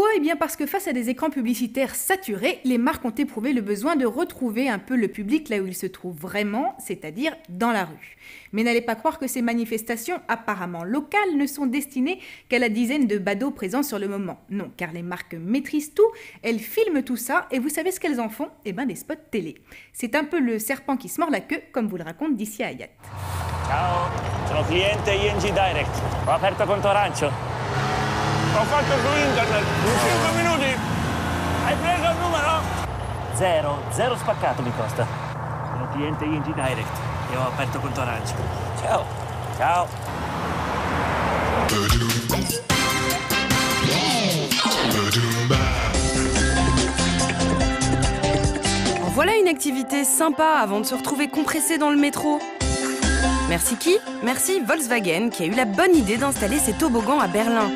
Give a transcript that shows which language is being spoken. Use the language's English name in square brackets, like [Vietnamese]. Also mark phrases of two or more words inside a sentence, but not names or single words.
[French] Eh bien parce que face à des écrans publicitaires saturés, les marques ont éprouvé le besoin de retrouver un peu le public là où il se trouve vraiment, c'est-à-dire dans la rue. Mais n'allez pas croire que ces manifestations apparemment locales ne sont destinées qu'à la dizaine de badauds présents sur le moment. Non, car les marques maîtrisent tout, elles filment tout ça, et vous savez ce qu'elles en font ? Eh bien des spots télé. C'est un peu le serpent qui se mord la queue, comme vous le raconte d'ici à Hayat. [Italian] Ciao, sono cliente ING Direct. Ho aperto conto arancio. Ho fatto su internet, in 5 minuti. Hai preso il numero? Zero spaccato mi costa. Sono cliente ING Direct e ho aperto conto arancio. Ciao. Ciao. [French] En voilà une activité sympa avant de se retrouver compressé dans le métro. Merci qui ? Merci Volkswagen qui a eu la bonne idée d'installer ces toboggans à Berlin.